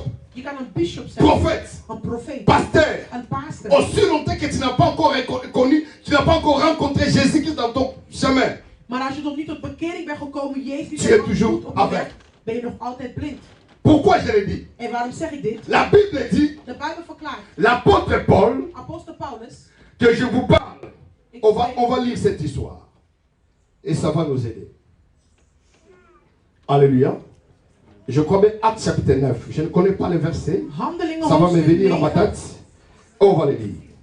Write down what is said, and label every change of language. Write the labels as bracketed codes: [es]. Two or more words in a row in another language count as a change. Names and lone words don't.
[nl] Je kan een bishop zijn, [fr] prophète, [nl] een profeet, [fr] pasteur. [nl] een pastor. [fr] Aussi longtemps que tu n'as pas encore connu, tu n'as pas encore rencontré Jésus-Christ dans ton chemin. [nl] Maar als je nog niet tot bekering bent gekomen, Jezus [fr] Tu es toujours [nl] op je weg, [fr] aveugle. [nl] ben je nog altijd blind. [fr] Pourquoi je le dis? [nl] En waarom zeg ik dit? [fr] La Bible dit, [nl] De Bijbel verklaart, [fr] l'apôtre Paul, [nl] apostel Paulus, [fr] que je vous parle. [nl] ik [fr] On va [nl] spreek- [fr] lire cette histoire. Et ça va nous aider. Alléluia. Je crois bien Acte chapitre 9. Je ne connais pas les versets. [nl] Handelingen [fr] Ça va me [nl] hoofdstuk [fr] venir à ma [nl] 9. [fr] tête. On va les lire.